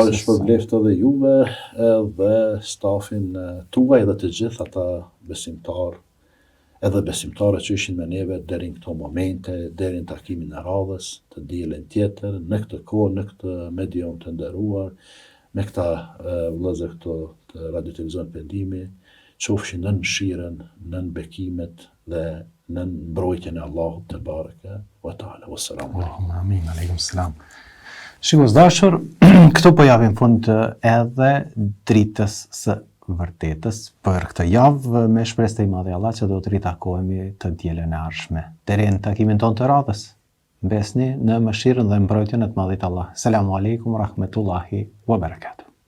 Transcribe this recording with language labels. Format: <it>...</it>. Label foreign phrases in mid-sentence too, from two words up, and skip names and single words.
<sq>Allah të shpërbleft edhe juve edhe stafin tuaj dhe të gjithë ata besimtar edhe besimtarët që ishin me neve deri në këto momente, deri në takimin e radhës, të dielën tjetër, në këtë kohë, në këtë medium të nderuar, me këta vëllezër këto të Radio Televizion Pendimi, qofshin nën mëshirën, nën bekimet dhe nën mbrojtjen e Allahut</sq> <ar>تبارك وتعالى. والسلام عليكم. اللهم آمين، عليكم السلام.</ar> <sq>Shikos dashur, këtu po japim fund edhe dritës së vërtetës për këtë javë, me shpresë të i madhe Allah që do të ritakohemi të dielën e ardhshme. Deri në takimin tonë të radhës, besni në mëshirën dhe mbrojtjen e të madhit Allah.</sq> <ar>سلام عليكم، رحمة الله وبركاته.</ar>